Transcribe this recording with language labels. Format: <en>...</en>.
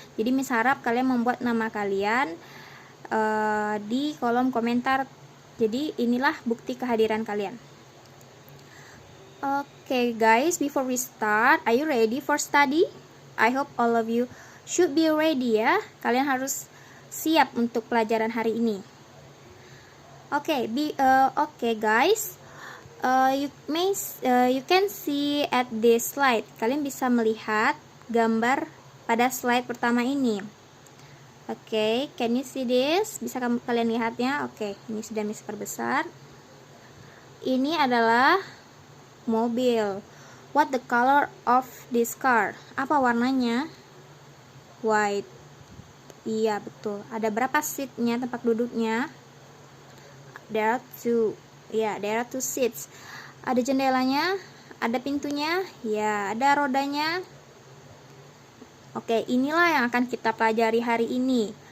<id>Jadi Miss harap kalian membuat nama kalian di kolom komentar. Jadi inilah bukti kehadiran kalian.</id> <en>Okay guys, before we start, are you ready for study? I hope all of you should be ready ya.</en> <id>Kalian harus siap untuk pelajaran hari ini.</id> <en>Okay, guys. You can see at this slide.</en> <id>Kalian bisa melihat gambar pada slide pertama ini.</id> <en>Okay, can you see this?</en> <id>Bisa kalian lihatnya? Okay, ini sudah Miss perbesar. Ini adalah mobil.</id> <en>What the color of this car?</en> <id>Apa warnanya?</id> <en>White.</en> <id>Iya, betul. Ada berapa seatnya, tempat duduknya?</id> <en>There are two. Ya, there are two seats.</en> <id>Ada jendelanya? Ada pintunya? Ya, ada rodanya? Oke, inilah yang akan kita pelajari hari ini.</id>